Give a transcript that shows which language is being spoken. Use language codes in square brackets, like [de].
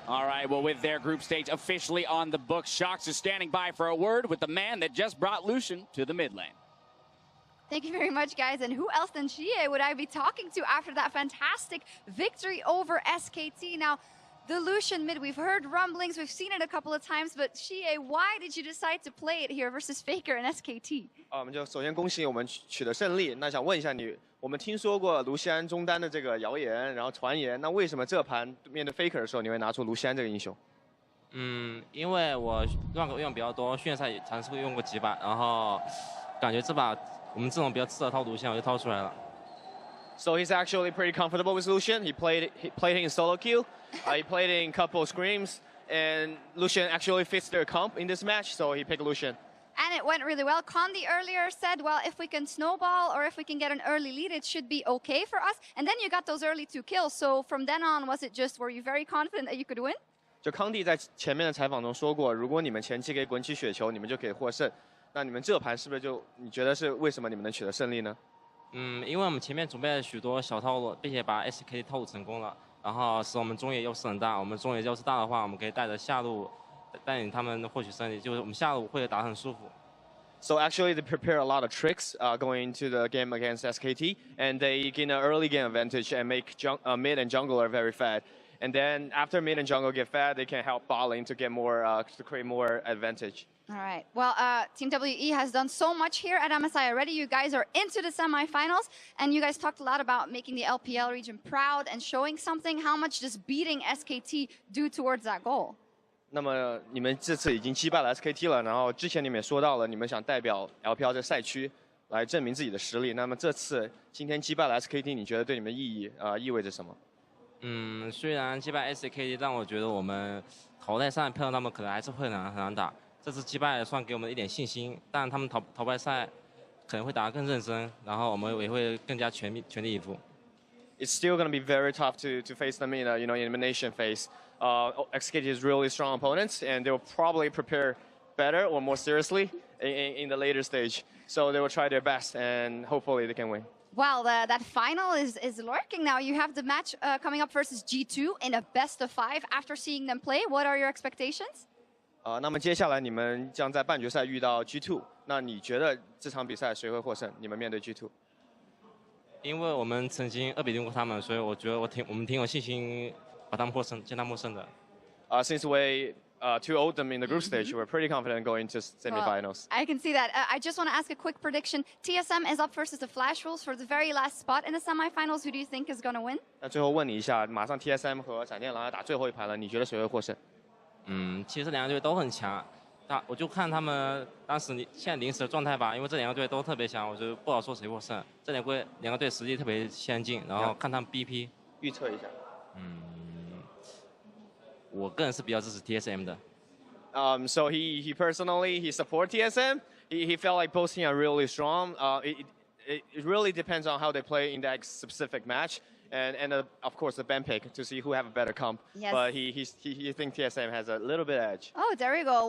[en] All right, well, with their group stage officially on the books, Shox is standing by for a word with the man that just brought Lucian to the mid lane. Thank you very much, guys. And who else than Xie would I be talking to after that fantastic victory over SKT? Now, the Lucian mid, we've heard rumblings, we've seen it a couple of times, but Xie, why did you decide to play it here versus Faker and SKT? [zh] 我们就首先恭喜我们取得胜利。那想问一下你，我们听说过卢锡安中单的这个谣言，然后传言，那为什么这盘面对 Faker 的时候，你会拿出卢锡安这个英雄？因为我乱狗用比较多，训练赛也尝试过用过几把，然后感觉这把我们这种比较适合套卢锡安，我就套出来了。 [en] So he's actually pretty comfortable with Lucian. He played him in solo queue. He played in couple screams, and Lucian actually fits their comp in this match, so he picked Lucian. And it went really well. Condi earlier said, well, if we can snowball or if we can get an early lead, it should be okay for us. And then you got those early 2 kills. So from then on, was it just, were you very confident that you could win? [zh] 就康帝在前面的采访中说过，如果你们前期可以滚起雪球，你们就可以获胜。那你们这盘是不是就你觉得是为什么你们能取得胜利呢？因为我们前面准备了许多小套路，并且把 SKT 套路成功了，然后使我们中野优势很大。我们中野优势大的话，我们可以带着下路带领他们获取胜利，就是我们下路会打得很舒服。 [en] So actually, they prepare a lot of tricks going into the game against SKT, and they gain an early game advantage and make mid and jungler very fat. And then after mid and jungle get fat, they can help bot lane to get more to create more advantage. All right. Well, Team WE has done so much here at MSI already. You guys are into the semifinals, and you guys talked a lot about making the LPL region proud and showing something. How much does beating SKT do towards that goal? [zh] 那么你们这次已经击败了 SKT 了，然后之前你们也说到了，你们想代表 LPL 这个赛区来证明自己的实力。那么这次今天击败了 SKT， 你觉得对你们意味着什么？虽然击败 SKT 让我觉得我们淘汰赛碰到他们可能还是会很难打，这次击败算给我们一点信心，但他们淘汰赛可能会打得更认真，然后我们也会更加全力以赴。 [en] It's still going to be very tough to face them in elimination phase. SKT is really strong opponents, and they will probably prepare better or more seriously in the later stage. So they will try their best, and hopefully they can win. Well, that final is lurking now. You have the match coming up versus G2 in a best of 5. After seeing them play, what are your expectations? [zh] 那么接下来你们将在半决赛遇到 G2， 那你觉得这场比赛谁会获胜？你们面对 G2？因为我们曾经2比0过他们，所以我觉得我们挺有信心把他们获胜，见他们获胜的。 [en] Since we 2-0'd them in the group stage, we're pretty confident going to semifinals. Well, I can see that. I just want to ask a quick prediction. TSM is up versus the Flash Rules for the very last spot in the semifinals. Who do you think is going to win? [zh] 那最后问你一下，马上 TSM 和闪电狼要打最后一盘了，你觉得谁会获胜？其实这两个队都很强，我就看他们当时现在临时的状态吧，因为这两个队都特别强，我就不好说谁获胜。这两个队实力特别相近，然后看他们 BP 预测一下。我个人是比较支持 TSM 的。 [en] So he personally support TSM. He felt like both teams are really strong. It really depends on how they play in that specific match. And of course the ban pick to see who have a better comp. Yes. But he thinks TSM has a little bit edge. Oh, there we go.